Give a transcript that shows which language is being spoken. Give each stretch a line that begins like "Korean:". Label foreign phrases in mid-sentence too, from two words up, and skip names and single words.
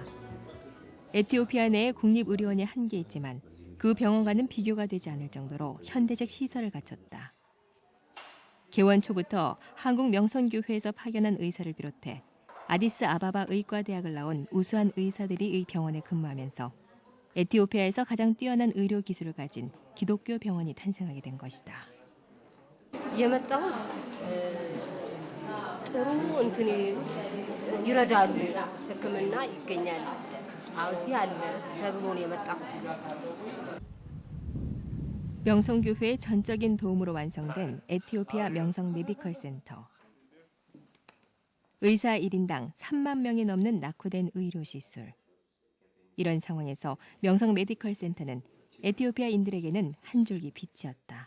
Korean: 에티오피아 내에 국립의료원이 한 개 있지만 그 병원과는 비교가 되지 않을 정도로 현대적 시설을 갖췄다. 개원 초부터 한국 명성교회에서 파견한 의사를 비롯해 아디스 아바바 의과대학을 나온 우수한 의사들이 이 병원에 근무하면서 에티오피아에서 가장 뛰어난 의료 기술을 가진 기독교 병원이 탄생하게 된 것이다.
Amharic: የመጣሁት ጥሩ እንትን ይረዳሉ ሕክምና ይገኛል አውሲ አለ ተብሎ ነው የመጣሁት.
Korean: 명성교회의 전적인 도움으로 완성된 에티오피아 명성 메디컬 센터. 의사 1인당 3만 명이 넘는 낙후된 의료시설. 이런 상황에서 명성 메디컬 센터는 에티오피아인들에게는 한 줄기 빛이었다.